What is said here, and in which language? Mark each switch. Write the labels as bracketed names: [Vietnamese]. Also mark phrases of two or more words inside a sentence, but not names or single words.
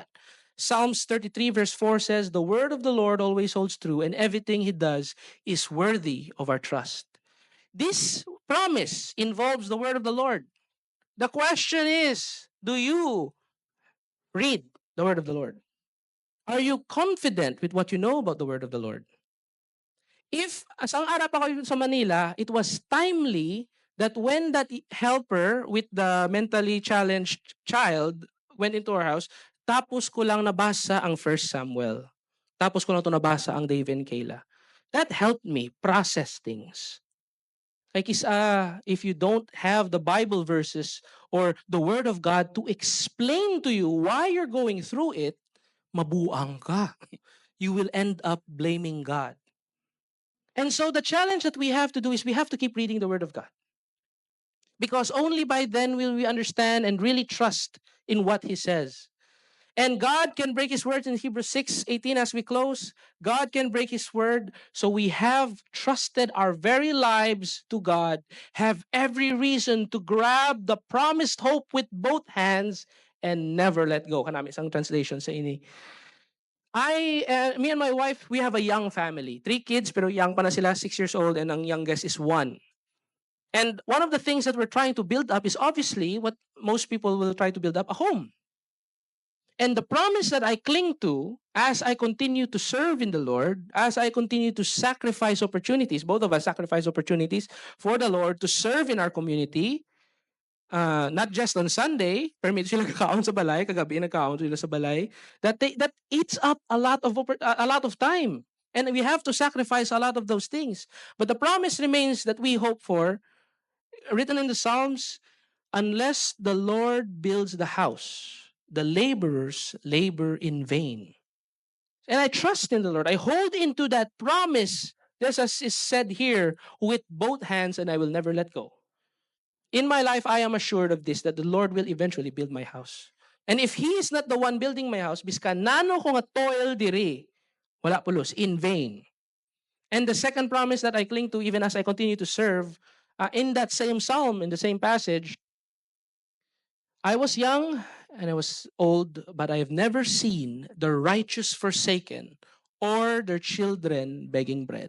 [English] Psalms 33 verse 4 says, the Word of the Lord always holds true, and everything He does is worthy of our trust. This promise involves the Word of the Lord. The question is, do you read the Word of the Lord? Are you confident with what you know about the Word of the Lord? [Hiligaynon] If, as ang arap ako sa Manila, [English] it was timely that when that helper with the mentally challenged child went into our house, [Hiligaynon] tapos ko lang nabasa ang 1 Samuel. Tapos ko lang ito nabasa ang David and Keilah. [English] That helped me process things. Like if you don't have the Bible verses or the Word of God to explain to you why you're going through it, [Hiligaynon] mabuang ka. [English] You will end up blaming God. And so the challenge that we have to do is we have to keep reading the Word of God. Because only by then will we understand and really trust in what He says. And God can break His word in Hebrews 6:18 as we close. God can break His word. So we have trusted our very lives to God, have every reason to grab the promised hope with both hands and never let go. [Hiligaynon] Kanami isang translation sa ini. [English] Me and my wife, we have a young family. 3 kids, pero young [Hiligaynon] pa na sila, [English] 6 years old, and ang youngest is 1. And one of the things that we're trying to build up is obviously what most people will try to build up, a home. And the promise that I cling to as I continue to serve in the Lord, as I continue to sacrifice opportunities, both of us sacrifice opportunities for the Lord to serve in our community, not just on Sunday, [Hiligaynon] permit sila kakaon sa balay, kagabi nagkaon sila sa balay, [English] that eats up a lot of time. And we have to sacrifice a lot of those things. But the promise remains that we hope for, written in the Psalms, unless the Lord builds the house, the laborers labor in vain. And I trust in the Lord. I hold into that promise, just as is said here, with both hands, and I will never let go. In my life, I am assured of this, that the Lord will eventually build my house. And if He is not the one building my house, [Hiligaynon] biskan nano ko nga toil diri, wala pulos, [English] in vain. And the second promise that I cling to, even as I continue to serve, in that same psalm, in the same passage, I was young and I was old, but I have never seen the righteous forsaken or their children begging bread.